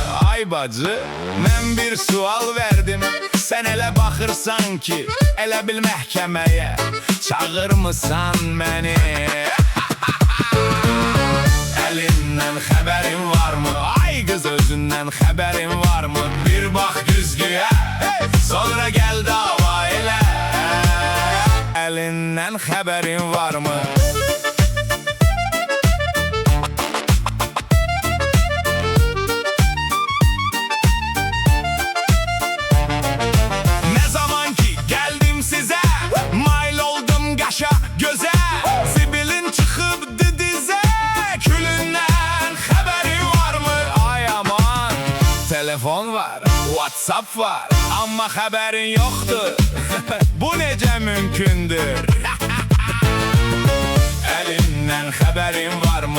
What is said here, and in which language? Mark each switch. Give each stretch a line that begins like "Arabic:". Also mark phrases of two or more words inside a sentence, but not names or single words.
Azerbaijani: Ay bacı, mən bir sual verdim, sən elə baxırsan ki, elə bil məhkəməyə çağırmısan məni. Elindən xəbərin varmı? Ay qız özündən xəbərin varmı? Bir bax güzgüyə, sonra gəl dava elə. Elindən xəbərin varmı?
Turkish: Ne zaman ki geldim size, mail oldum qaşa göze,
Azerbaijani: zibilin çıxıbdı dize, külündən xəbərin varmı? Ay aman, telefon var, WhatsApp var, amma xəbərin yoxdur. Bu necə mümkündür? Elindən xəbərin varmı?